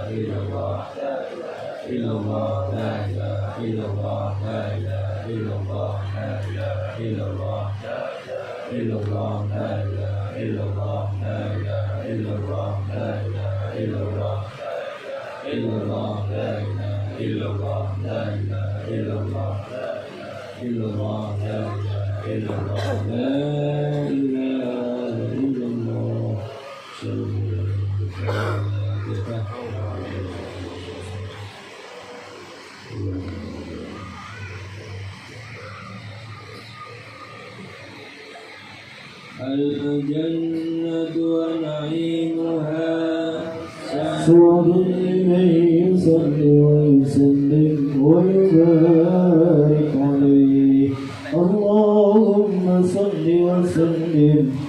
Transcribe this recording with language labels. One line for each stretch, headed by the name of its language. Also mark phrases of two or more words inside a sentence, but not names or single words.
Arabic: إلا الله، إلا الله، لا إله إلا الله، لا إله إلا الله، لا إله إلا الله، إلا الله، لا إله إلا الله، لا إله إلا الله، لا إله إلا الله، إلا الله، لا إله إلا الله، لا إله إلا الله، إلا الله، لا إله إلا الله، لا إله إلا الله, الجنة ونعيمها سعد لمن يصلي ويسلم ويبارك عليه اللهم صل وسلم